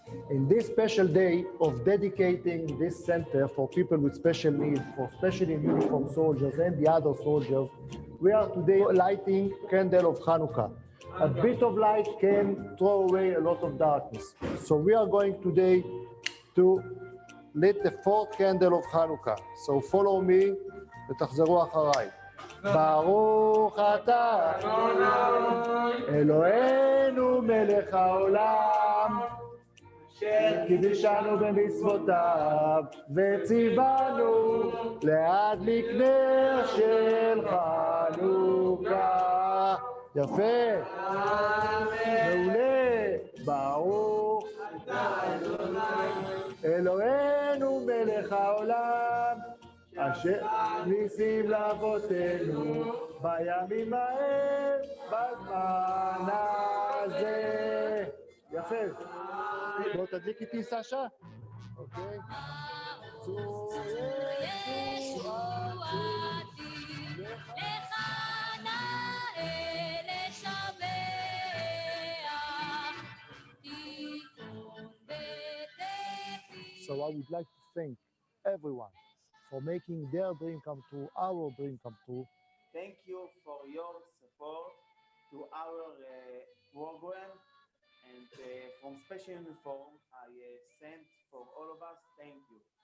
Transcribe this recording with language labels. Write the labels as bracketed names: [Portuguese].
[English] In this special day of dedicating this center for people with special needs, for specially uniformed soldiers and the other soldiers, we are today lighting candle of Hanukkah. A bit of light can throw away a lot of darkness. So we are going today to lit the fourth candle of Hanukkah. So follow me [Hebrew] ותחזרו אחריי. ברוך אתה אלוהינו מלך העולם קידשנו במצוותיו וציוונו להדליק נר של חנוכה. יפה, מעולה, ברוך אלוהינו מלך העולם אשר ניסים לאבותינו בימים ההם בזמן הזה. יפה. בוא תדליק איתי סשה. [English] אוקיי. [Hebrew] צור ישועתי לך נאה לשבח תיקון בטפי. [English] So I would like to thank everyone for making their dream come true, our dream come true. Thank you for your support to our program, and from Special Uniform, I sent for all of us, thank you.